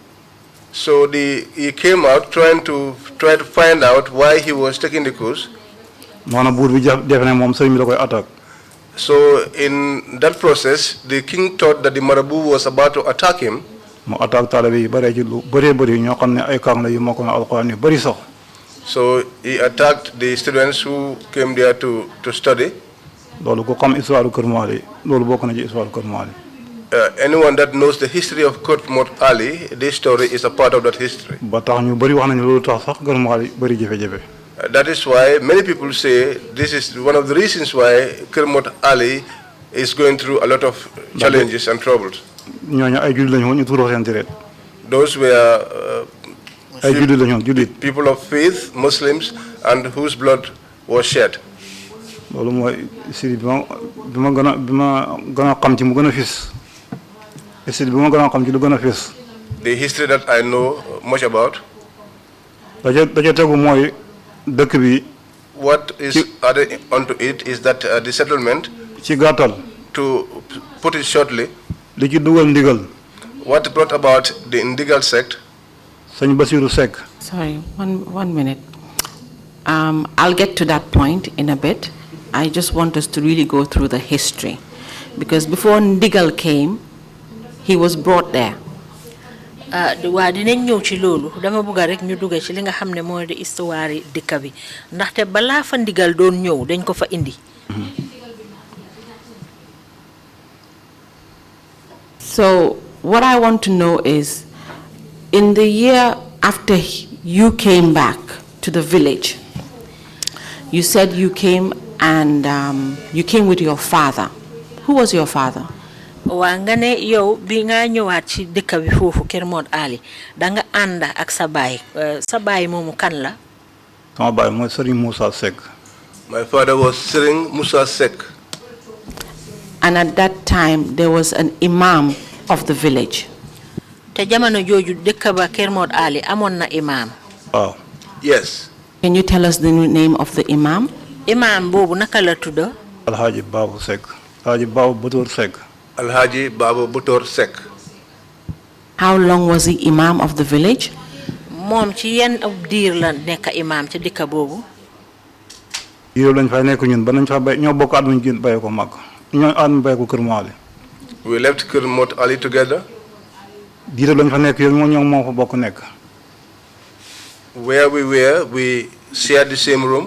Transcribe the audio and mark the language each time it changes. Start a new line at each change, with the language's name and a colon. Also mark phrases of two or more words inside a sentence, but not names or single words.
English: So he came out trying to find out why he was taking the coos.
Wolof: Noonu buur bi def ne moom sëriñ bi da koy attaque.
English: So in that process, the king thought that the Marabu was about to attack him.
Wolof: Mu attaque taalibe yi bare ci lu bëri ñoo xam ne ay kàng la yu mokk na alquran yu bëri sax.
English: So he attacked the students who came there to study.
Wolof: Loolu ko xam histoire Kër Mali loolu bokk na ci histoire Kër Mali.
English: Anyone that knows the history of Kermode Ali, this story is a part of that history.
Wolof: Ba tax ñu bëri wax nañu loolu tax sax Kër Mali bëri jafe-jafe.
English: That is why many people say this is one of the reasons why Kermode Ali is going through a lot of challenges and troubles.
Wolof: Ñooñu ay jullit lañu woon ñu tuuroo seen deret.
English: Those were
Wolof: ay jullit lañu woon jullit.
English: People of faith, Muslims, and whose blood was shed.
Wolof: Loolu mooy siri bi ma gën a xam ci mu gën a fis. Siri bi ma gën a xam ci lu gën a fis.
English: The history that I know much about.
Wolof: Da ca tegu mooy dëkk bi.
English: What is added onto it is that the settlement. To put it shortly, what brought about the Ndigal sect? Sorry, one minute. I'll get to that point in a bit. I just want us to really go through the history. Because before Ndigal came, he was brought there.
Wolof: Wa dinañ ñew ci lolu dama bëgg rek ñu dugg ci li nga xamne moy de histoire dëkk bi ndaxte bala fa Ndigal doon ñew dañ ko fa indi.
English: So what I want to know is, in the year after you came back to the village, you said you came and you came with your father. Who was your father?
Wolof: Wa nga ne yow bi nga ñëwaat ci dëkk bi fofu Kër Mod Ali da nga ànd ak sa baay moomu kan la? Sama baay mooy Serigne Moussa Seck.
English: My father was Serigne Moussa Seck. And at that time there was an imam of the village.
Wolof: Te jamono jooju dëkk ba Kër Mod Ali amoon na imam. Waaw.
English: Yes. Can you tell us the name of the imam?
Wolof: Imam boobu naka la tudd? Alhaji Babu Seck. Alhaji Babu Butor Seck. Alhaji Babu Butor Seck.
English: How long was he imam of the village?
Wolof: Moom ci yenn diir la nekk imam ci dëkk boobu. Diir lañ fay nekk ñun ba nañ fa bay ñoo bokk at muñ gën bay ko mag. Ñoo at mu bay ko Kër Mod Ali.
English: We left Kër Mod Ali together.
Wolof: Diir lañ fa nekk yoon ñoo fa bokk nekk.
English: Where we were, we shared the same room.